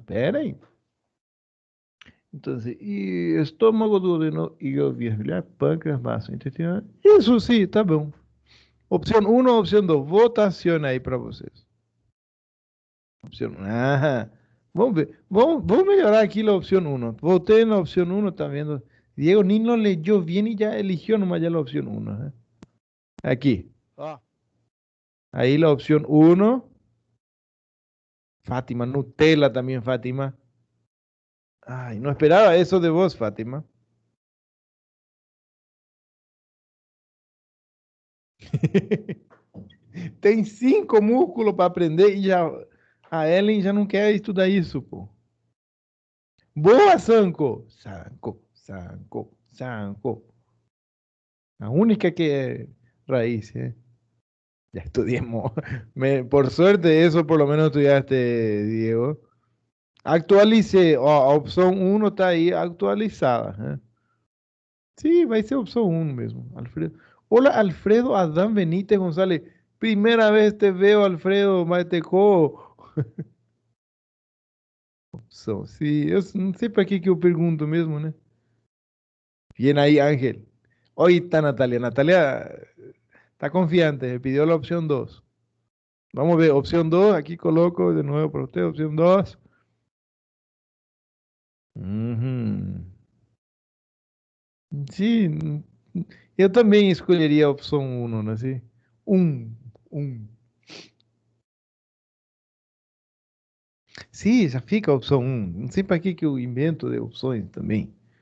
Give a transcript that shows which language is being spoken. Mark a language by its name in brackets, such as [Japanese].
[Portuguese] Pera aí. Então, e estômago, duodeno, hígado, vía biliar, pâncreas, vaso intestinal. Isso sim, tá bom. Opção 1 ou opção 2? Votação aí para vocês. Opção 1. Ah, vamos ver. Vamos melhorar aqui a opção 1. Voltei na opção 1, tá vendo? [Spanish] Diego ni lo leyó bien y ya eligió nomás ya la opción 1. ¿Eh? Aquí. Ahí la opción 1. Fátima, Nutella también, Fátima. Ay, no esperaba eso de vos, Fátima. [Portuguese] Tem 5 músculos para aprender e já a Ellen já não quer estudar isso, pô. Boa, Sanco! Sanco, Sanco, Sanco. A única que é raíz, ¿eh? [Spanish] Ya estudiamos. Por suerte, eso por lo menos estudiaste, Diego. Actualicé. [Portuguese] Ó, a opção 1 está aí actualizada. [Spanish] ¿Eh? Sí, [Portuguese] vai ser opção 1 mesmo, Alfredo. [Spanish] Hola, Alfredo Adán Benítez González. Primera vez te veo, Alfredo Mateco. [Portuguese] Opção, sim. Eu não sei para que eu pergunto mesmo, né? [Spanish] Bien aí, Ángel. Hoy está Natalia. Natalia está confiante, me pidió la opción 2. Vamos a ver, opción 2, aquí coloco de nuevo para usted, opción 2. Uhum. [Portuguese] Sim, eu também escolheria a opção 1, não é assim? 1, 1. Sim, já fica a opção 1. Não sei para que eu invento de opções também.